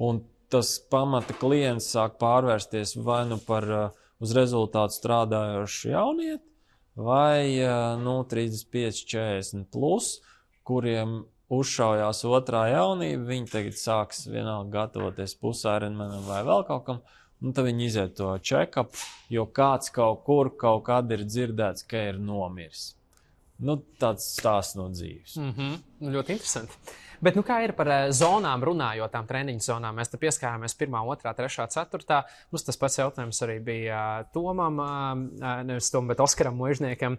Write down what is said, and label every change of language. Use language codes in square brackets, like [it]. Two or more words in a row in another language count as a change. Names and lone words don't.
[lv] Un tas pamata klients sāk pārvērsties vai nu par uz rezultātu strādājošu jaunieti, vai 35, 40 plus, kuriem uzšaujās otrā jaunība, viņi tagad sāks vienalga gatavoties pusaironmanam vai vēl kaut kam, un tad viņi iziet to check-up, jo kāds kaut kur, kaut kad ir dzirdēts, ka ir nomiris. Tāds stāsts no dzīves. Ļoti interesanti. Bet kā ir par zonām runājot, tām treniņu zonām? Mēs te pieskārāmies 1., 2., 3., 4. Mums tas pats jautājums arī bija Tomam, nevis Tomam, bet Oskaram Muižniekam.